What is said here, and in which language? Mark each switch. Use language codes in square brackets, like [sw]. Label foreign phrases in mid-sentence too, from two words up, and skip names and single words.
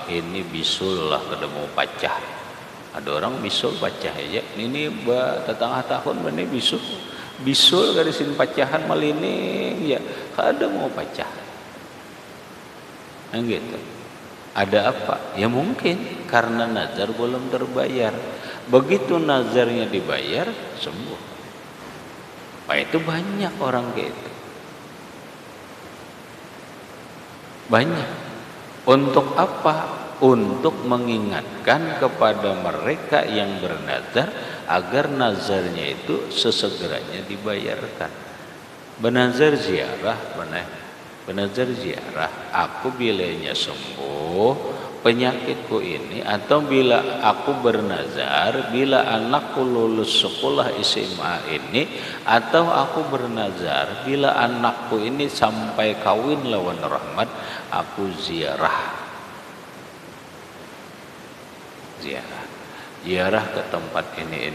[bjn] Ini bisul lah kada mau pacah. Ada orang bisul pacah aja. Ini tetangah tahun benar bisul. Bisul garisin pacahan malining ya kada mau pacah. Nah gitu. Ada apa? Ya mungkin karena nazar belum terbayar. Begitu nazarnya dibayar, sembuh. Nah, itu banyak orang kayak itu. Banyak. Untuk apa? Untuk mengingatkan kepada mereka yang bernazar agar nazarnya itu sesegeranya dibayarkan. Bernazar ziarah, bernazar ziarah, aku bilanya sembuh penyakitku ini, atau bila aku bernazar bila anakku lulus sekolah SMA ini, atau aku bernazar bila anakku ini sampai kawin lawan rahmat, aku ziarah ziarah ke tempat ini.